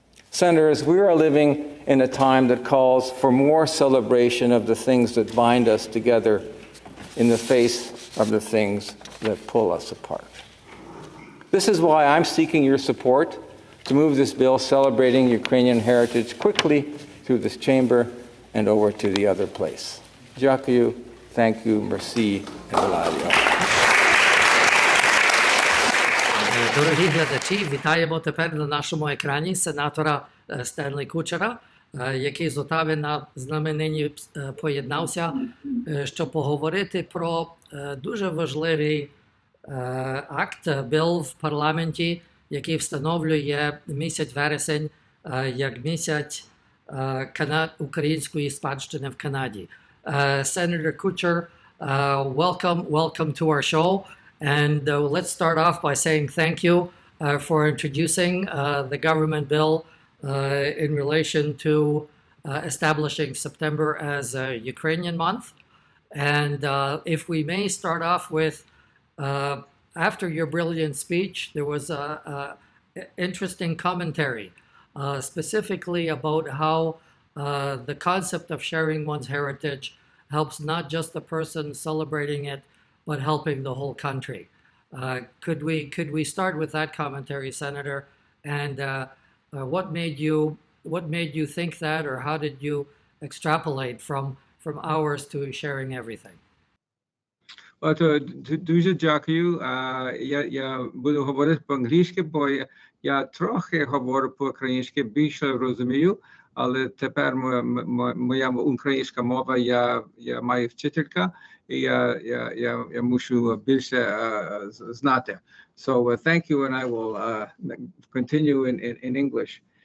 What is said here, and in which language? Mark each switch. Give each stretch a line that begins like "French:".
English: Senators, we are living in a time that calls for more celebration of the things that bind us together in the face of the things that pull us apart. This is why I'm seeking your support to move this bill celebrating Ukrainian heritage quickly through this chamber and over to the other place. Дякую, thank you, merci, and Eladio.
Ukrainian: Дорогі глядачі, вітаємо тепер на нашому екрані сенатора Стенлі Кучера, який з Отави з нами нині поєднався, щоб поговорити про дуже важливий акт, бил в парламенті, який встановлює місяць вересень як місяць української спадщини в Канаді.
English: Senator Kutcher, welcome to our show. And let's start off by saying thank you for introducing the government bill in relation to establishing September as a Ukrainian month. And if we may start off with, after your brilliant speech, there was an interesting commentary, specifically about how the concept of sharing one's heritage helps not just the person celebrating it, but helping the whole country. Could we start with that commentary, Senator? And what made you think that, or how did you extrapolate from ours to sharing everything?
Ukrainian: Дуже дякую. Я буду говорити по-англійськи, бо я трохи говорю по-українськи, більше розумію, але тепер моя українська мова, я маю вчителька, і я мушу більше знати.
English: So thank you, and I will continue in English.